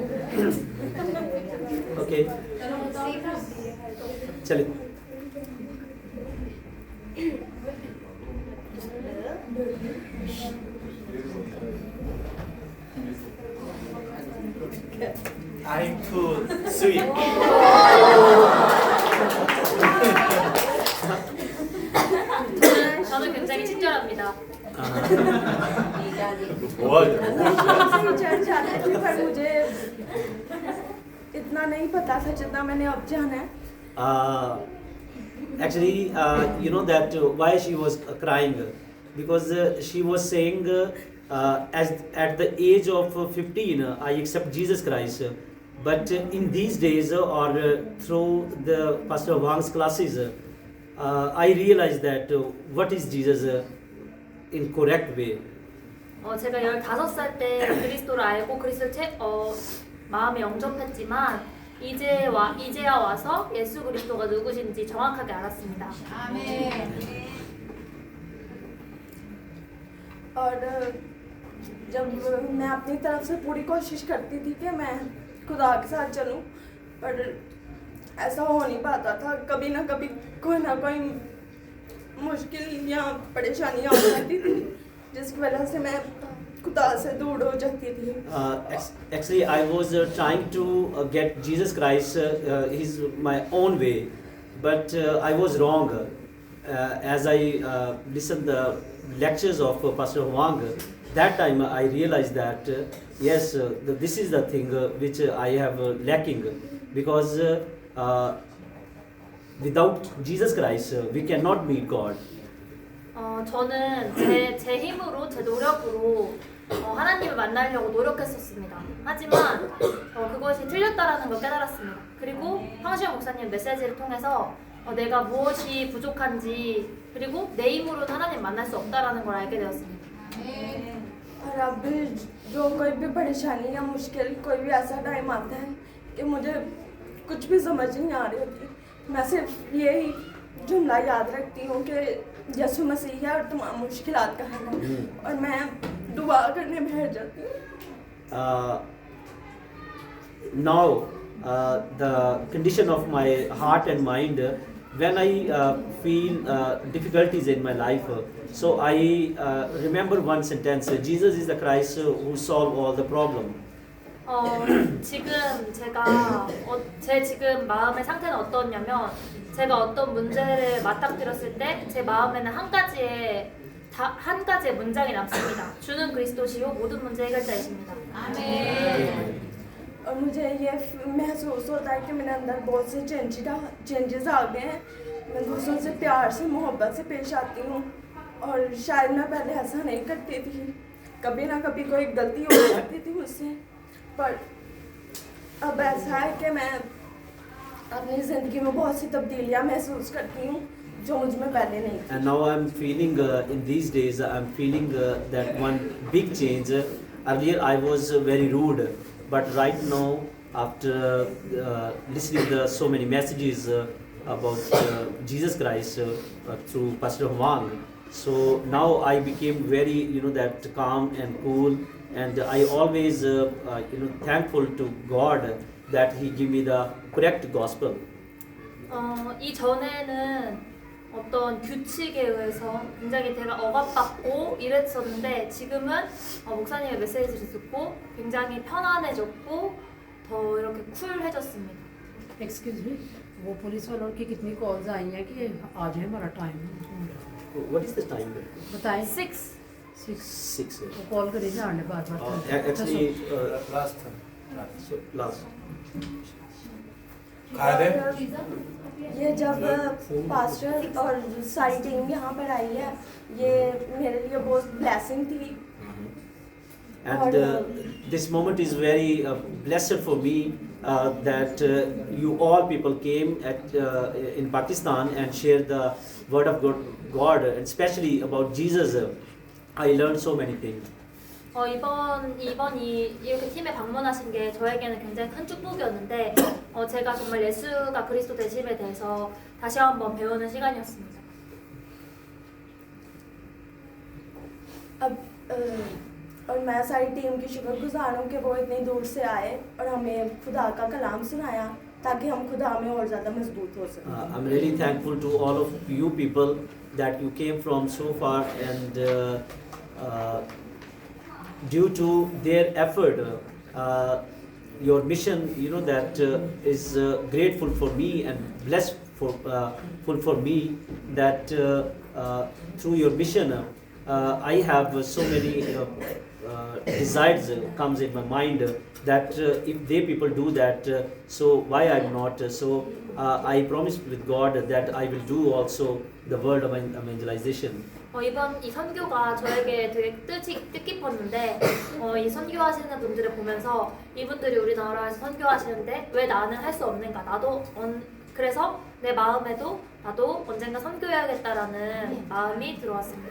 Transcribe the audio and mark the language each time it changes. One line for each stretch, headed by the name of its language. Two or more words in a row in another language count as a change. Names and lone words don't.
Urdu: Okay. चलिए.
English: I'm too sweet.
Korean: 저는 굉장히 친절합니다.
Urdu: چرچ جاتی تھی پر مجھے اتنا نہیں پتا تھا جتنا میں نے اب جانا ہے.
English: Actually, you know that why she was crying, because she was saying as at the age of 15 I accept Jesus Christ, but in these days or through the Pastor Wang's classes I realized that what is Jesus in correct way.
Korean: 제가 15살 때 그리스도를 알고 그리스도를 마음에 영접했지만 이제야 와서 예수 그리스도가 누구신지 정확하게 알았습니다.
Urdu: और جب میں اپنی طرف سے پوری کوشش کرتی تھی کہ میں خدا کے ساتھ چلوں، پر ایسا ہو نہیں پاتا تھا. کبھی نہ کبھی کوئی نہ کوئی مشکل یا پریشانیاں ہو جاتی تھی، جس کی وجہ سے میں خدا سے دور ہو جاتی تھی.
English: Actually, I was trying to get Jesus Christ his my own way, but I was wrong. As I listened the lectures of Pastor Huang, that time I realized that yes, this is the thing which I have lacking, because without Jesus Christ we cannot meet God.
Korean: 저는 제 힘으로, 제 노력으로 하나님을 만나려고 노력했었습니다. 하지만 그것이 틀렸다라는 걸 깨달았습니다. 그리고 황시영 목사님 메시지를 통해서 내가 무엇이 부족한지, 그리고 내 힘으로는 하나님 만날 수 없다라는 걸 알게 되었습니다.
Urdu: اور اب جو کوئی بھی پریشانی یا مشکل، کوئی بھی ایسا ٹائم آتا ہے کہ مجھے کچھ بھی سمجھ نہیں آ رہی ہوتی، میں صرف یہی جملہ یاد رکھتی ہوں کہ یسوع مسیح ہے اور تمام مشکلات کا حل ہے، اور میں دعا کرنے بیٹھ جاتی ہوں.
English: Now the condition of my heart and mind, when I feel difficulties in my life, so I remember one sentence: Jesus is the Christ who solve all the problem.
Korean: 지금 제가 제 지금 마음의 상태는 어떠냐면, 제가 어떤 문제를 맞닥뜨렸을 때 제 마음에는 한 가지의 문장이 남습니다. 주는 그리스도시요 모든 문제 해결자이십니다.
Urdu: आमीन। اور مجھے یہ محسوس ہوتا ہے کہ میرے اندر بہت سے چینجز آ گئے ہیں. میں دوسروں سے پیار سے، محبت سے پیش آتی ہوں، اور شاید میں پہلے ایسا نہیں کرتی تھی. کبھی نہ کبھی کوئی غلطی ہو جاتی تھی مجھ سے، پر اب ایسا ہے کہ میں اپنی زندگی میں بہت سی تبدیلیاں محسوس کرتی ہوں جو مجھ میں پہلے نہیں تھی.
English: And now I'm feeling in these days I'm feeling that one big change. Earlier I was very rude, but right now after listening to so many messages about Jesus Christ through Pastor Huang, so now I became very that calm and cool, and I always thankful to God that He give me the correct gospel.
Korean: 이전에는 어떤 규칙에 의해서 굉장히 제가 억압받고 이랬었는데, 지금은 목사님의 메시지를 듣고 굉장히 편안해졌고 더 이렇게 쿨해졌습니다.
English: Excuse me,
Urdu: وہ پولیس والوں کی کتنی کالز آئی ہیں کہ آج ہے ہمارا ٹائم?
English: What is the time?
Urdu: बताएं। 6 وہ کال کری جانے بار بار.
English: Actually, last.
Korean: 가야 돼?
Urdu: یہ جب پاسٹر اور ساری ٹیم یہاں پر آئی ہے، یہ میرے لیے بہت بلیسنگ تھی.
English: And this moment is very blessed for me that you all people came in Pakistan and shared the word of God, and especially about Jesus. I learned so many things.
Korean: 이번이 이렇게 팀에 방문하신 게 저에게는 굉장히 큰 축복이었는데, 제가 정말 예수가 그리스도 되심에 대해서 다시 한번 배우는 시간이었습니다.
Urdu: اور میں ساری ٹیم کی شکرگزار ہوں کہ وہ اتنی دور سے آئے اور ہمیں خدا کا کلام سنایا، تاکہ ہم خدا میں اور زیادہ مضبوط ہو سکیں.
English: I'm really thankful to all of you people that you came from so far, and due to their effort, your mission, that is grateful for me and blessed for me, that through your mission I have so many desires comes in my mind, that if they people do that, so why I'm not? So I promised with God that I will do also the word of evangelization.
Korean: 이번 이 선교가 저에게 되게 뜻깊었는데, 이 선교하시는 분들을 보면서 이분들이 우리나라에서 선교하시는데 왜 나는 할 수 없는가? 그래서 내 마음에도 나도 언젠가 선교해야겠다라는 마음이 들어왔습니다.